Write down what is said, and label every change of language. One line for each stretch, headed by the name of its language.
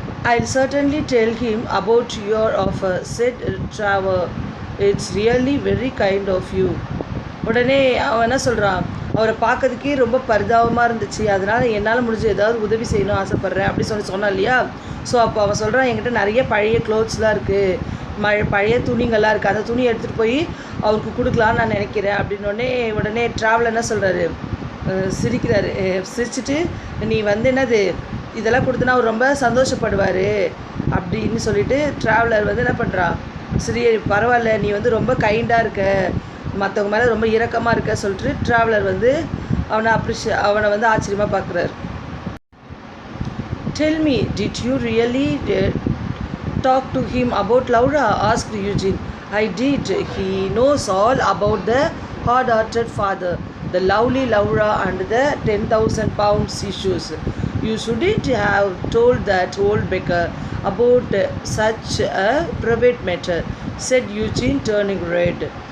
English: I'll certainly tell him about your offer, said Trevor. It's really very kind of you.
Tamil: உடனே அவன் என்ன சொல்கிறான், அவரை பார்க்கறதுக்கே ரொம்ப பரிதாபமாக இருந்துச்சு, அதனால் என்னால் முடிஞ்ச ஏதாவது உதவி செய்யணும் ஆசைப்பட்றேன் அப்படி சொன்னான் இல்லையா. ஸோ அப்போ அவன் சொல்கிறான், என்கிட்ட நிறைய பழைய க்ளோத்ஸ்லாம் இருக்குது, பழைய துணிங்கள்லாம் இருக்குது, அந்த துணி எடுத்துகிட்டு போய் அவருக்கு கொடுக்கலான்னு நான் நினைக்கிறேன் அப்படின்னோடனே உடனே ட்ராவலர் என்ன சொல்கிறாரு, சிரிக்கிறாரு. சிரிச்சுட்டு நீ வந்து என்னது இதெல்லாம் கொடுத்தனா அவர் ரொம்ப சந்தோஷப்படுவார் அப்படின்னு சொல்லிட்டு ட்ராவலர் வந்து என்ன பண்ணுறா, சரி பரவாயில்ல, நீ வந்து ரொம்ப கைண்டாக இருக்க, மற்றவங்க மேலே ரொம்ப இரக்கமாக இருக்க சொல்லிட்டு ட்ராவலர் வந்து அவனை வந்து ஆச்சரியமாக பார்க்குறாரு.
English: Tell me, did you really talk to him about Laura? Asked Eugene. I did. He knows all about the hard-hearted father, the lovely Laura and the 10,000 pounds issues. You shouldn't have told that old beggar about such a private matter, said Eugene, turning red.